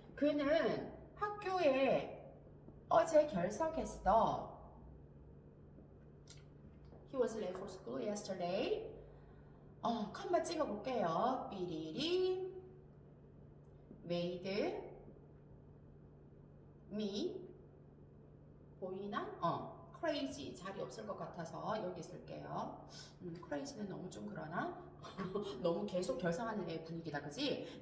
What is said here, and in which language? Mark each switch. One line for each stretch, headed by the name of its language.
Korean: 그는 학교에 어제 결석했어.
English: He was late for school yesterday.
Korean: 컴마 찍어볼게요. 삐리리
English: made me
Korean: 보이나? crazy 자리 없을 것 같아서 여기 쓸게요. crazy는 너무 좀 그러나? 너무 계속 결성하는 애 분위기다, 그지?